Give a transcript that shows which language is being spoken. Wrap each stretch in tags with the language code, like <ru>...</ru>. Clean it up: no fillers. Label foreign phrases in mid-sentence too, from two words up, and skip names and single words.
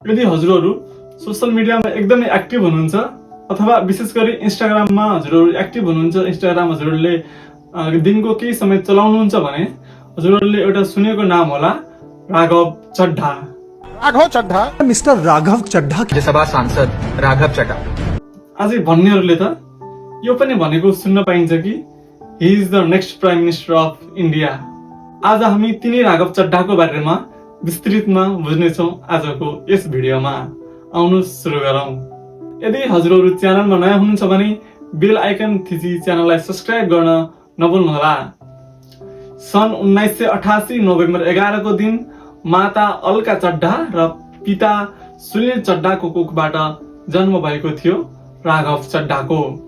<ne>यदि हजुरहरू सोशल मिडियामा एकदमै एक्टिभ हुनुहुन्छ अथवा विशेष गरी इन्स्टाग्राममा हजुरहरू एक्टिभ हुनुहुन्छ, इन्स्टाग्राम हजुरहरूले दिनको केही समय चलाउनुहुन्छ भने हजुरहरूले एउटा सुनेको नाम होला राघव चड्ढा। मिस्टर राघव चड्ढा, राज्यसभा सांसद राघव चड्ढा। अझै भन्नेहरूले त यो पनि भनेको सुन्न पाइन्छ कि</ne> <en>he is the next prime minister of India.</en> <ne>आज हामी तिनै राघव चड्ढाको बारेमा विस्तृतमा बुझ्नेछौँ आजको यस भिडियोमा। आउनुहोस् सुरु गरौँ। यदि हजुरहरू च्यानलमा नयाँ हुनुहुन्छ भने</ne> <en>bell icon</en> <ne>थिची च्यानललाई सब्स्क्राइब गर्न नभुल्नुहोला। सन् 1988 नोभेम्बर 11 को दिन माता अलका चड्ढा र पिता सुनिल चड्ढाको कोखबाट जन्म भएको थियो राघव चड्ढाको।</ne>